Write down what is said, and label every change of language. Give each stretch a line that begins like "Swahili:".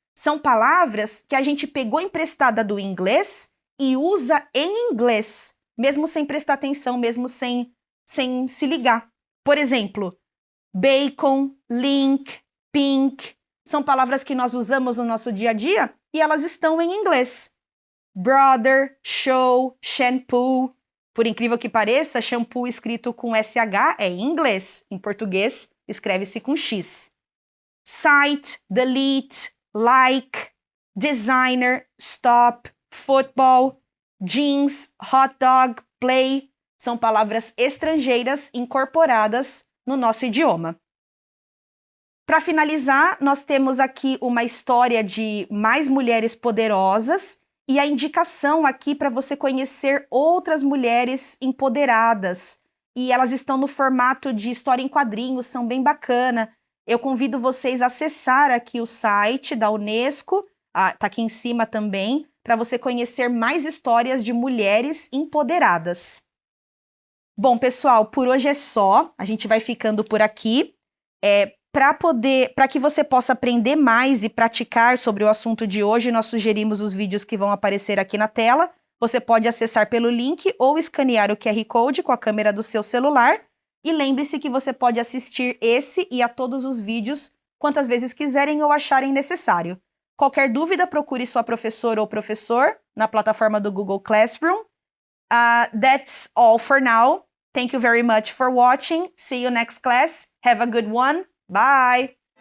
Portuguese: São palavras que a gente pegou emprestada do inglês e usa em inglês, mesmo sem prestar atenção, mesmo sem se ligar. Por exemplo, bacon, link, pink, são palavras que nós usamos no nosso dia a dia e elas estão em inglês. Brother, show, shampoo. Por incrível que pareça, shampoo escrito com SH é em inglês. Em português, escreve-se com X.
English: Site, delete, like, designer, stop, football, jeans, hot dog, play.
Portuguese: São palavras estrangeiras incorporadas no nosso idioma. Para finalizar, nós temos aqui uma história de mais mulheres poderosas e a indicação aqui para você conhecer outras mulheres empoderadas. E elas estão no formato de história em quadrinhos, são bem bacana. Eu convido vocês a acessar aqui o site da Unesco, tá aqui em cima também, para você conhecer mais histórias de mulheres empoderadas. Bom, pessoal, por hoje é só. A gente vai ficando por aqui. Para que você possa aprender mais e praticar sobre o assunto de hoje, nós sugerimos os vídeos que vão aparecer aqui na tela. Você pode acessar pelo link ou escanear o QR Code com a câmera do seu celular. E lembre-se que você pode assistir esse e a todos os vídeos quantas vezes quiserem ou acharem necessário. Qualquer dúvida, procure sua professora ou professor na plataforma do Google Classroom.
English: That's all for now. Thank you very much for watching. See you next class. Have a good one. Bye!